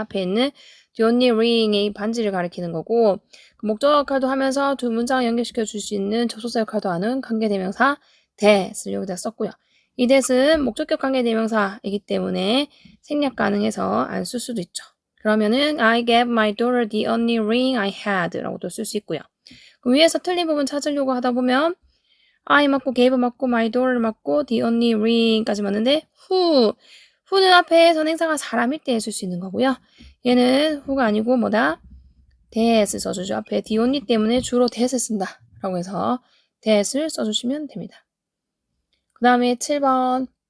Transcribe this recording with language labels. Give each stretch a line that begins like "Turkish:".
Korean: 앞에 있는 the only ring의 반지를 가리키는 거고 그 목적어 역할도 하면서 두 문장을 연결시켜 줄 수 있는 접속사 역할도 하는 관계대명사 that을 여기다 썼고요. 이 that은 목적격 관계대명사이기 때문에 생략 가능해서 안 쓸 수도 있죠. 그러면은
English: I gave my daughter the only ring I had
Korean: 라고도 쓸 수 있고요. 그럼 위에서 틀린 부분 찾으려고 하다 보면 I 맞고 gave 맞고 my daughter 맞고
English: the only ring
Korean: 까지 맞는데 who는 앞에 선행사가 사람일 때 쓸 수 있는 거고요. 얘는 who가 아니고 뭐다? that을 써주죠. 앞에 the only 때문에 주로 that을 쓴다 라고 해서 that을 써주시면 됩니다. 그 다음에 7번